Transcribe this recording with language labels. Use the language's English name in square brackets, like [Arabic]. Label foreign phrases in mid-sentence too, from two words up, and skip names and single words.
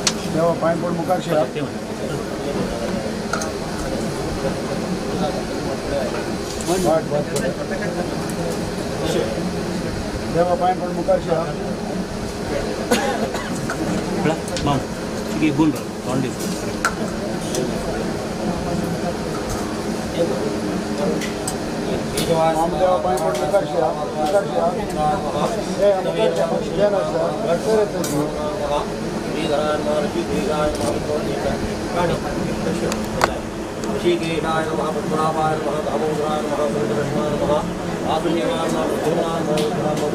[Konkani] देवा पाय पडून मुखार शिया देवा पाय पडून मुखार शिया हम देवा पाय पडून मुखार शिया [Sanskrit] ऋषिकेशाय नमः पद्मनाभाय नमः दामोदराय नमः वेंकटेशाय नमः आसुदेवाय नमः प्रद्युम्नाय नमः